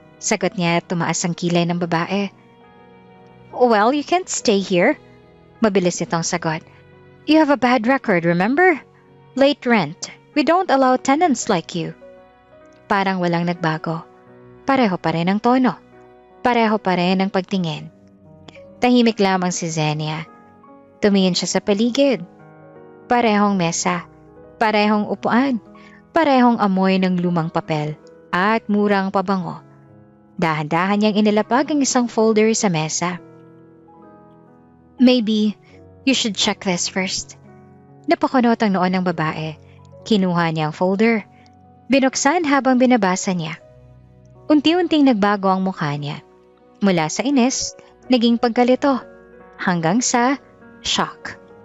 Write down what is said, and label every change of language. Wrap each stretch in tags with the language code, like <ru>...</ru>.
<tl>Sagot niya at tumaas ang kilay ng babae.</tl> <en>Well, you can't stay here.</en> <tl>Mabilis itong sagot.</tl> <en>You have a bad record, remember? Late rent. We don't allow tenants like you.</en> <tl>Parang walang nagbago. Pareho pa rin ang tono. Pareho pa rin ang pagtingin. Tahimik lamang si Xenia. Tumingin siya sa paligid. Parehong mesa. Parehong upuan. Parehong amoy ng lumang papel. At murang pabango. Dahan-dahan niyang inilapag ang isang folder sa mesa.</tl> <en>Maybe you should check this first.</en> <tl>Napakunot ang noon ng babae. Kinuha niya ang folder. Binuksan habang binabasa niya. Unti-unting nagbago ang mukha niya. Mula sa inis, naging pagkalito. Hanggang sa shock.</tl>